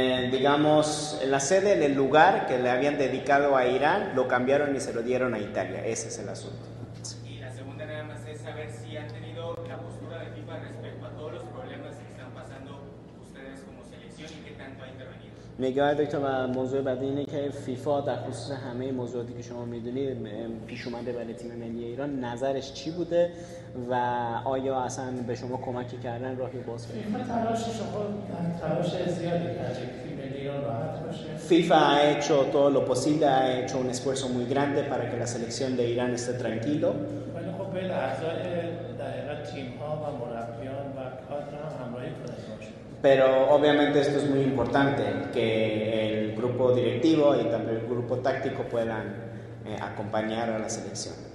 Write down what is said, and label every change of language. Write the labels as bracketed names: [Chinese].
[Spanish] Digamos, la sede, en el lugar que le habían dedicado a Irán, lo cambiaron y se lo dieron a Italia. Ese es el asunto. Y la segunda nada más es saber si han tenido la postura de FIFA respecto a todos los problemas que están pasando ustedes como selección y qué tanto ha intervenido. [Persian] نگاه دکتر و موضوع بعدی اینه که فیفا در خصوص همه موضوعاتی که شما میدونید پیش اومده برای تیم ملی ایران نظرش چی بوده و آیا اصلا به شما کمکی کردن راهی باز کردن؟ فیفا تلاش زیادی کرده فیفا [Spanish] ha hecho todo lo posible, ha hecho un esfuerzo muy grande para que la selección de Irán esté tranquilo. Pero obviamente esto es muy importante, que el grupo directivo y también el grupo táctico puedan acompañar a la selección.